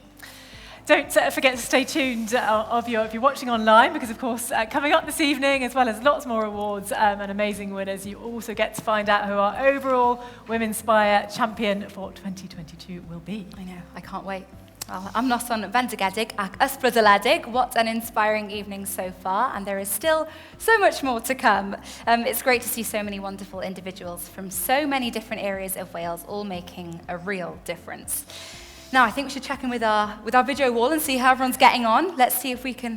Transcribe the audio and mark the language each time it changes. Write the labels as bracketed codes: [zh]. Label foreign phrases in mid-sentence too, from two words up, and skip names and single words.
[en] Don't forget to stay tuned if you're watching online, because, of course, coming up this evening, as well as lots more awards and amazing winners, you also get to find out who our overall Women's Spire champion for 2022 will be. I know, I can't wait. Well, I'm [cy] noson fendigedig ac ysbrydoledig. [en] What an inspiring evening so far, and there is still so much more to come. It's great to see so many wonderful individuals from so many different areas of Wales all making a real difference. Now, I think we should check in with our video wall and see how everyone's getting on. Let's see if we can...